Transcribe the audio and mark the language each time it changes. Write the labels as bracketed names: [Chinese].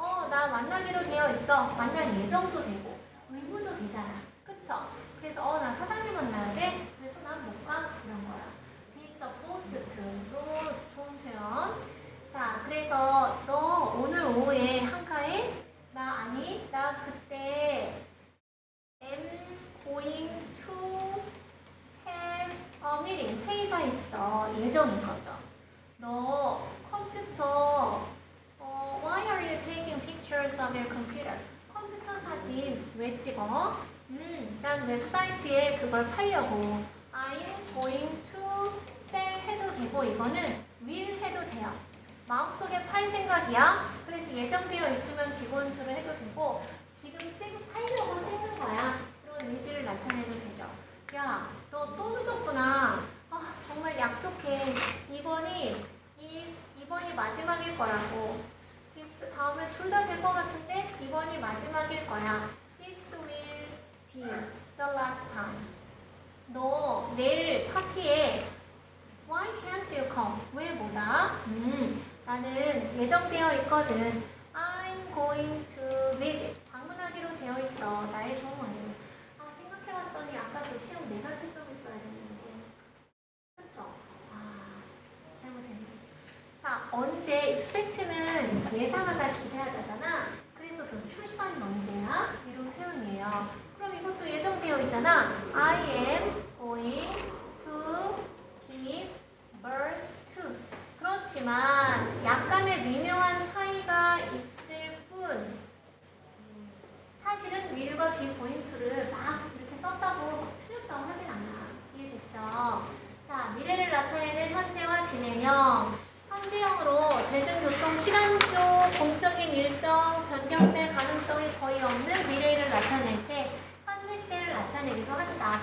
[Korean] 나 만나기로 되어 있어. 만날 예정도 되고 의무도 되잖아. 그쵸? 그래서 나 사장님 만나야 돼? 그래서 난 못 가? 이런 거야. be supposed to. 너무 좋은 표현. 자, 그래서 너 오늘 오후에 한가해? [English] 나 그때 am going to have a meeting. [Korean] 회의가 있어. 예정인 거죠. [English] 너 컴퓨터 why are you taking pictures of your computer? [Korean] 컴퓨터 사진 왜 찍어? 난 웹사이트에 그걸 팔려고. I'm going to sell 해도 되고 이거는 will 해도 돼요. 마음속에 팔 생각이야. 그래서 예정되어 있으면 기본 to를 해도 되고 지금 팔려고 찍는 거야. 그런 의지를 나타내도 되죠. 야, 너 또 늦었구나. 정말 약속해. 이번이 마지막일 거라고. This 다음에 둘 다 될 것 같은데 이번이 마지막일 거야. [English] This will be the last time. 너 내일 파티에 Why can't you come? [Korean] 왜 못 와? 나는 예정되어 있거든. I'm going to visit. 방문하기로 되어 있어. 나의 조언을. 생각해봤더니 아까 그 시험 내가 채점했어야 했는데. 그쵸? 잘못했네. 자, 언제? expect는 예상하다, 기대하다잖아. 그래서 그 출산이 언제야? 이런 표현이에요. 그럼 이것도 예정되어 있잖아. [English] I am going to give birth to. [Korean] 그렇지만 약간의 미묘한 차이가 있을 뿐 사실은 will과 be going to를 막 이렇게 썼다고 틀렸다고 하진 않아. 이해됐죠? 자, 미래를 나타내는 현재와 진행형. 현재형으로 대중교통 시간표 공적인 일정 변경될 가능성이 거의 없는 미래를 나타낼 때 현재 시제를 나타내기도 한다.